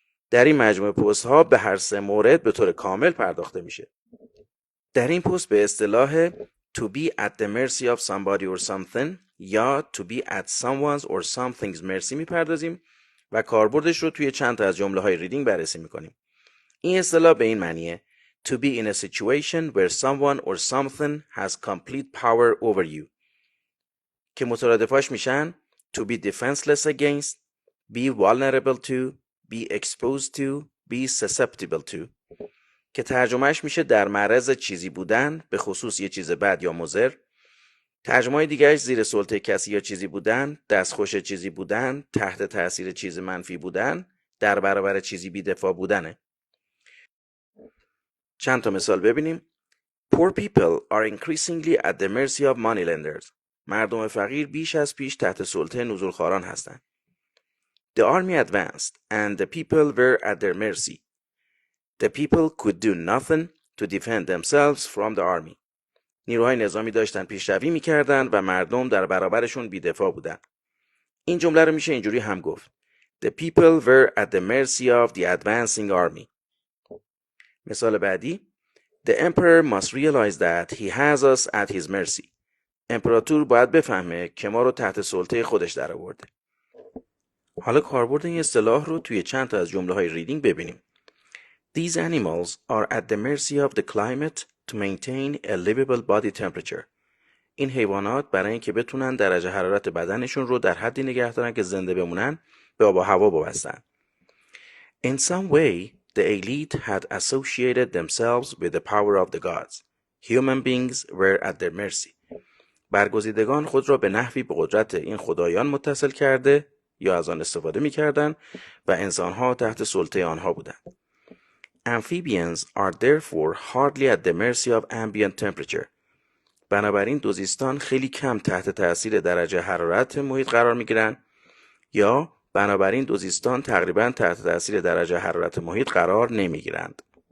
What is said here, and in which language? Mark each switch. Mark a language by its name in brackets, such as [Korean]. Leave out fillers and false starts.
[Persian] در این مجموعه پست ها به هر 3 مورد به طور کامل پرداخته میشه. در این پست به اصطلاح [English] to be at the mercy of somebody or something [Persian] یا [English] to be at someone's or something's mercy [Persian] میپردازیم و کاربردش رو توی چند تا از جمله های ریدینگ بررسی میکنیم. این اصطلاح به این معنیه [English] to be in a situation where someone or something has complete power over you [Persian] که مترادفاش میشن [English] to be defenseless against, be vulnerable to, be exposed to, be susceptible to [Persian] که ترجمهش میشه در معرض چیزی بودن، به خصوص یه چیز بد یا مضر. ترجمه دیگهش زیر سلطه کسی یا چیزی بودن، دستخوش چیزی بودن، تحت تاثیر چیز منفی بودن، در برابر چیزی بی‌دفاع بودنه. چند تا مثال ببینیم. [English] Poor people are increasingly at the mercy of moneylenders. [Persian] مردم فقیر بیش از پیش تحت سلطه نزولخواران هستند. [English] The army advanced and the people were at their mercy. The people could do nothing to defend themselves from the army. [Persian] نیروهای نظامی داشتن پیشروی میکردن و مردم در برابرشون بی‌دفاع بودن. این جمله رو میشه اینجوری هم گفت. [English] The people were at the mercy of the advancing army. [Persian] مثال بعدی. [English] The emperor must realize that he has us at his mercy. [Persian] امپراتور باید بفهمه که ما رو تحت سلطه خودش در آورده. حالا کاربرد این اصطلاح رو توی چند تا از جمله‌های ریدینگ ببینیم. [English] These animals are at the mercy of the climate to maintain a livable body temperature. [Persian] این حیوانات برای اینکه بتونن درجه حرارت بدنشون رو در حدی نگه دارن که زنده بمونن به آب و هوا وابستن. [English] In some way, the elite had associated themselves with the power of the gods. Human beings were at their mercy. [Persian] برگزیدگان خود را به نحوی به قدرت این خدایان متصل کرده یا از آن استفاده می‌کردند و انسان‌ها تحت سلطه آنها بودند. [English] Amphibians are therefore hardly at the mercy of ambient temperature. [Persian] بنابراین دوزیستان خیلی کم تحت تاثیر درجه حرارت محیط قرار می‌گیرند یا بنابراین دوزیستان تقریباً تحت تاثیر درجه حرارت محیط قرار نمی‌گیرند.